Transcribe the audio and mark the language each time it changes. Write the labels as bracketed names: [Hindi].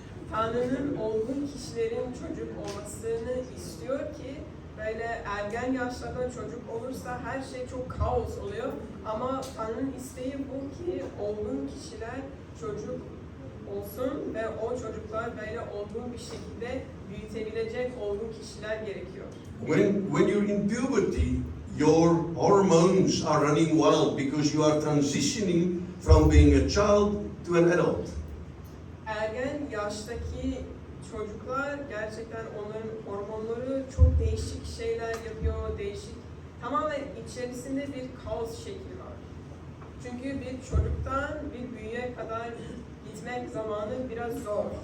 [Turkish] Tanrı'nın olgun kişilerin çocuk olmasını istiyor ki böyle ergen yaşlarda çocuk olursa her şey çok kaos oluyor. Ama Tanrı'nın isteği bu ki olgun kişiler çocuk olsun ve o çocuklar böyle olgun bir şekilde büyütebilecek olgun kişiler gerekiyor. [English] When you're in puberty, your hormones are running wild because you are transitioning from being a child to an adult. [Turkish] Ergen yaştaki çocuklar gerçekten onların hormonları çok değişik şeyler yapıyor, tamamen içerisinde bir kaos şekli var. Çünkü bir çocuktan bir büyüğe kadar gitmek zamanı biraz zor.